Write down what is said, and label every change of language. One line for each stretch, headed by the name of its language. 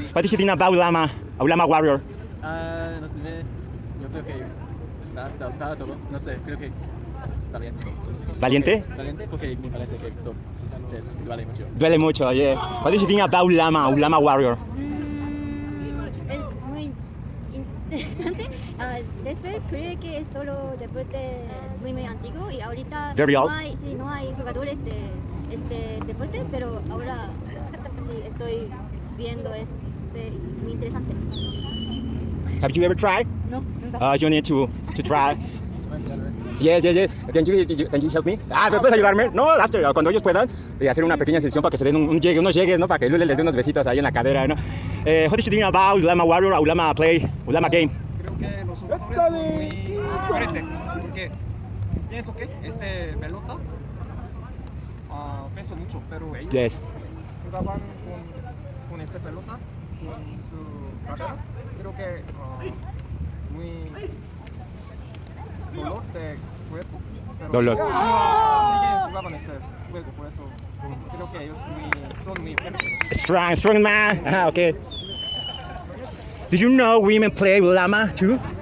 English: What did you think about Ulama, Ulama Warrior?
Spanish: No sé, yo creo que para todo, no sé, creo que es valiente. ¿Valiente? Valiente porque me parece que todo vale mucho. Duele mucho, yeah.
English: What did you think about Ulama, Ulama Warrior?
Spanish: Es muy interesante. Después creo que es solo deporte muy antiguo y ahorita
English: Very
Spanish: no
English: old.
Spanish: hay, sí, no hay jugadores de este deporte, pero ahora sí estoy viendo es muy interesante.
English: Have you ever tried?
Spanish: No, nunca.
English: You need to try. Yes. Can you help me?
Spanish: ¿Me puedes ayudarme? No, after, cuando ellos puedan, hacer una pequeña sesión para que se den unos llegues, ¿no? Para que Lule les dé unos besitos ahí en la cadera, ¿no?
English: What did you think about Ulama Warrior, Ulama play, Ulama game?
Spanish: Creo que los jugadores son muy diferentes, porque pienso que este pelota pesa mucho, pero ellos
English: Yes.
Spanish: jugaban con este pelota, con su carrera. Creo que muy dolor de cuerpo, pero Dolor. siguen jugaban este juego, por eso creo que ellos son muy fuertes.
English: Strong man. Okay. Do you know women play ulama too?